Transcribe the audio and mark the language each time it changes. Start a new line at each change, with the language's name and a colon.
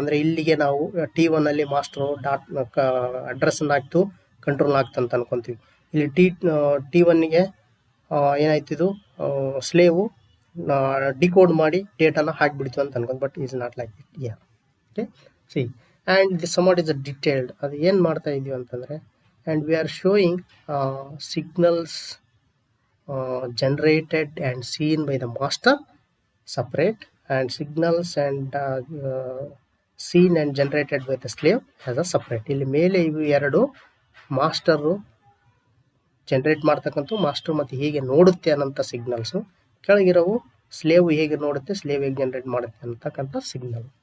Kannada: ಅಂದರೆ ಇಲ್ಲಿಗೆ ನಾವು T1ಅಲ್ಲಿ ಮಾಸ್ಟರು ಅಡ್ರೆಸ್ಸನ್ನು ಹಾಕ್ತು, ಕಂಟ್ರೋಲ್ ಆಗ್ತು ಅಂತ ಅನ್ಕೊತೀವಿ. ಇಲ್ಲಿ T1ಗೆ ಏನಾಯ್ತಿದು, ಸ್ಲೇವು ಡಿಕೋಡ್ ಮಾಡಿ ಡೇಟಾನ ಹಾಕಿಬಿಡ್ತು ಅಂತ ಅನ್ಕೊಂಡು,
English: But is not like it. Yeah, okay, see and this somewhat is a detailed.
Kannada: ಅದು ಏನು ಮಾಡ್ತಾ ಇದೀವಿ ಅಂತಂದರೆ,
English: And we are showing signals generated and seen by the master separate, and signals and seen and generated by the slave as a separate.
Kannada: ಇಲ್ಲಿ ಮೇಲೆ ಇವು ಎರಡು master generate ಮಾಡ್ತಕ್ಕಂಥ ಮಾಸ್ಟರ್ ಮತ್ತು ಹೇಗೆ ನೋಡುತ್ತೆ ಅನ್ನೋಂಥ ಸಿಗ್ನಲ್ಸು, ಕೆಳಗಿರೋವು ಸ್ಲೇವ್ ಹೇಗೆ ನೋಡುತ್ತೆ, ಸ್ಲೇವ್ ಹೇಗೆ ಜನರೇಟ್ ಮಾಡುತ್ತೆ ಅಂತಕ್ಕಂಥ ಸಿಗ್ನಲ್.